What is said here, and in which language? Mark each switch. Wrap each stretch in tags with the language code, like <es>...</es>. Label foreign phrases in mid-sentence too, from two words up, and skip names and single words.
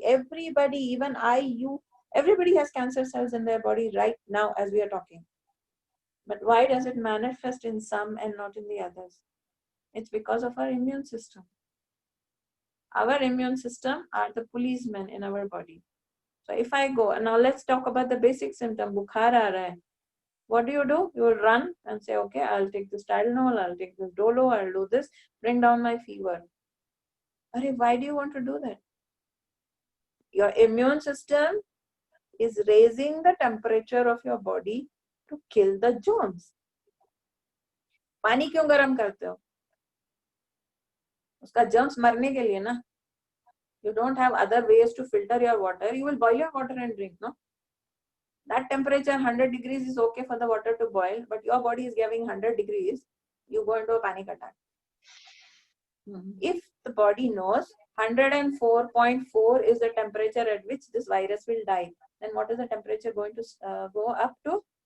<en>Everybody, even I, you, everybody has cancer cells in their body right now as we are talking. But why does it manifest in some and not in the others? It's because of our immune system. Our immune system are the policemen in our body. So if I go, and now let's talk about the basic symptom,</en> <hi>बुखार आ रहा है.</hi> <en>What do? You will run and say, okay, I'll take this Tylenol, I'll take this Dolo, I'll do this, bring down my fever. Why do you want to do that? Your immune system is raising the temperature of your body to kill the germs.</en> <hi>पानी क्यों गर्म करते हो? उसका germs मरने के लिए ना.</hi> <en>You don't have other ways to filter your water. You will boil your water and drink, no? That temperature, 100 degrees, is okay for the water to boil, but your body is giving 100 degrees, you go into a panic attack. If the body knows 104.4 is the temperature at which this virus will die, then what is the temperature going to go up to?</en>